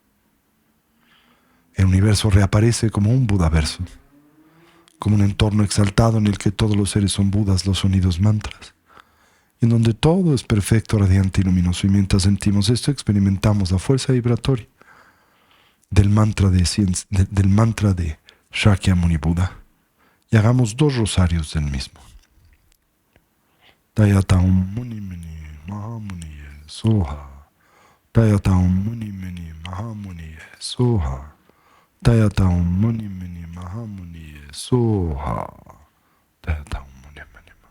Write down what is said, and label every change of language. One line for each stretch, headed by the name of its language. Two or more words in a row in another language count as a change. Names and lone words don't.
Spanish: El universo reaparece como un Budaverso, como un entorno exaltado en el que todos los seres son Budas, los sonidos mantras, en donde todo es perfecto, radiante y luminoso. Y mientras sentimos esto, experimentamos la fuerza vibratoria del mantra de Shakyamuni Buda, y hagamos 2 rosarios del mismo.
Sanskrit: Tayatam Muni Muni Mahamuni Soha. Tayatam Muni Muni Mahamuni Soha. Tayatam Muni Muni Mahamuni Soha. Tayatam Muni Muni Mahamuni Soha.